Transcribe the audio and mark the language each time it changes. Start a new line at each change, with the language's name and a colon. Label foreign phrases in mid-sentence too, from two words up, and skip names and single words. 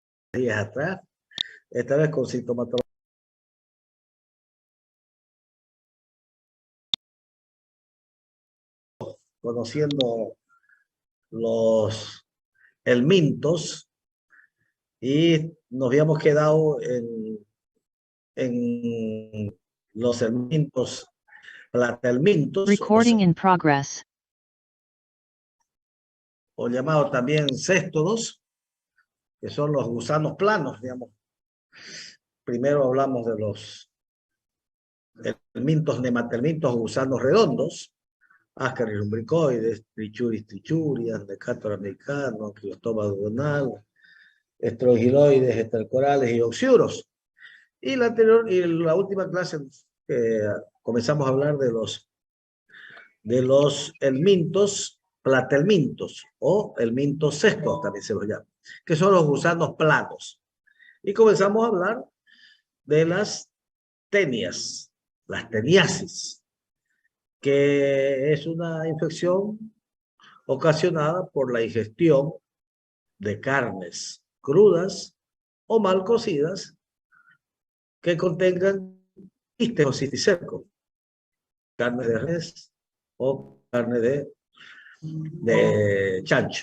Spanish: días atrás, esta vez con sintomatología, conociendo los helmintos, y nos habíamos quedado en los helmintos, platelmintos,
English: Recording in progress.
Spanish: o llamados también céstodos, que son los gusanos planos, digamos. Primero hablamos de los helmintos, nematelmintos, gusanos redondos, Ascaris lumbricoides, Trichuris trichurias, Decatur americano, Cleostoma duodenal, estrogiloides, estercorales y oxiuros. Y la última clase comenzamos a hablar de los helmintos platelmintos o helmintos cestos, también se los llama, que son los gusanos planos. Y comenzamos a hablar de las tenias, las teniasis, que es una infección ocasionada por la ingestión de carnes crudas o mal cocidas que contengan quistes o cisticerco, carne de res o carne de chancho.